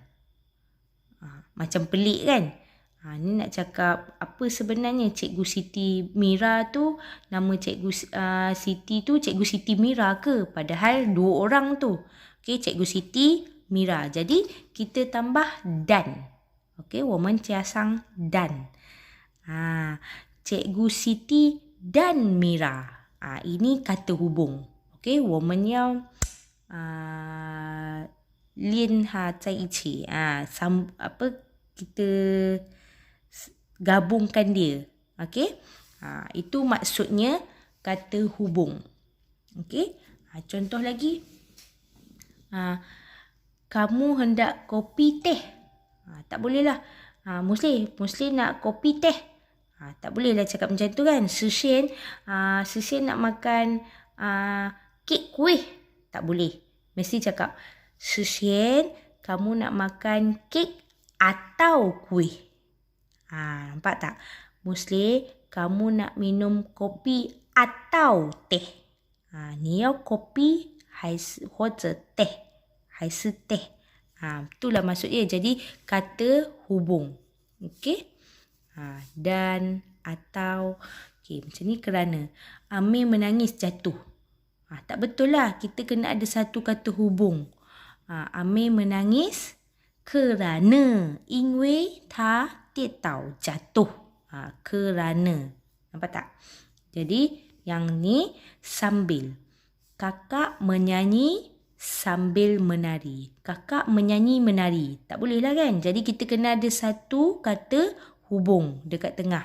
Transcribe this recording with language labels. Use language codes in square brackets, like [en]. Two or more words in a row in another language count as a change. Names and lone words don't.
[ms] Macam pelik kan? Ni nak cakap apa sebenarnya Cikgu Siti Mira tu, nama Cikgu Siti tu Cikgu Siti Mira ke? Padahal 2 orang tu. Okey, Cikgu Siti Mira. Jadi kita tambah dan. Okey, [zh] 我们加上 dan. [ms] Cikgu Siti dan Mira. Ini kata hubung. Okey, [zh] 我们要连它在一起。 [ms] kita gabungkan dia. [zh] Okey? [ms] Itu maksudnya kata hubung. Okey? Contoh lagi. Kamu hendak kopi teh. Tak boleh lah. Muslim nak kopi teh. Tak boleh lah cakap macam tu kan. Sisien nak makan kek kuih. Tak boleh. Mesti cakap, Sisien, kamu nak makan kek atau kuih. Nampak tak? Muslim, kamu nak minum kopi atau teh. Ni kopi [zh] 还是或者 [ms] teh. 还是 teh. Itulah maksudnya. Jadi kata hubung. Okey? Dan, atau. Okey, macam ni kerana. Amir menangis jatuh. Tak betul lah. Kita kena ada satu kata hubung. Amir menangis kerana. [zh] 因为他跌倒 [ms] jatuh. Kerana. Nampak tak? Jadi yang ni sambil. Kakak menyanyi sambil menari. Kakak menyanyi menari. Tak boleh lah kan? Jadi kita kena ada satu kata hubung dekat tengah.